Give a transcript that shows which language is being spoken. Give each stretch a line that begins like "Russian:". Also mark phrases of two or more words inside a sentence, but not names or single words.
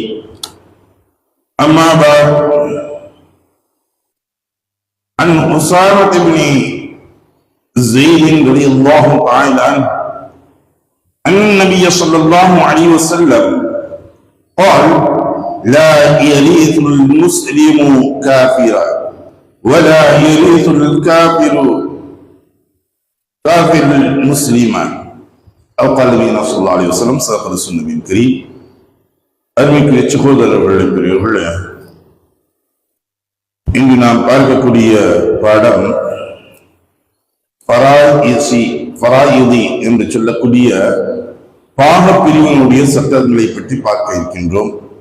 Arabic: أما بعد، عن أسامة بن زيد رضي الله تعالى عنه أن النبي صلى الله عليه وسلم قال: لا يرث المسلم كافرا ولا يرث الكافر كافر مسلما أو قال النبي صلى الله عليه وسلم. صدق رسول النبي الكريم.
Tamil: அருமைக்குரிய சகோதரர்களே, பெரியவர்களே, இங்கு நாம் பார்க்கக்கூடிய பாடம் ஃபராயிதி என்று சொல்லக்கூடிய பாக பிரிவினுடைய சட்டங்களை பற்றி பார்க்க இருக்கின்றோம்.